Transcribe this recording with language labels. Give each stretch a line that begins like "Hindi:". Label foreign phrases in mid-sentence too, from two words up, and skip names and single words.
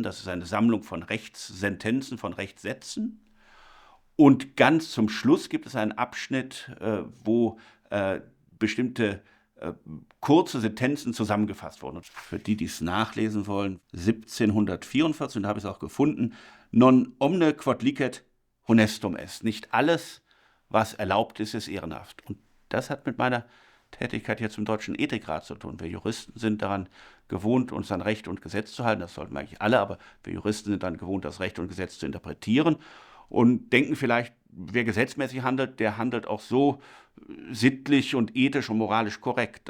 German: Das ist eine Sammlung von Rechtssentenzen, von Rechtssätzen. Und ganz zum Schluss gibt es einen Abschnitt, wo bestimmte kurze Sentenzen zusammengefasst wurden. Und für die, die es nachlesen wollen, 1744, und da habe ich es auch gefunden,
Latin: non omne quod licet honestum est.
German: Nicht alles, was erlaubt ist, ist ehrenhaft. Und das hat mit meiner Tätigkeit jetzt im Deutschen Ethikrat zu tun. Wir Juristen sind daran gewohnt, uns an Recht und Gesetz zu halten. Das sollten wir eigentlich alle, aber wir Juristen sind daran gewohnt, das Recht und Gesetz zu interpretieren und denken vielleicht, wer gesetzmäßig handelt, der handelt auch so sittlich und ethisch und moralisch korrekt.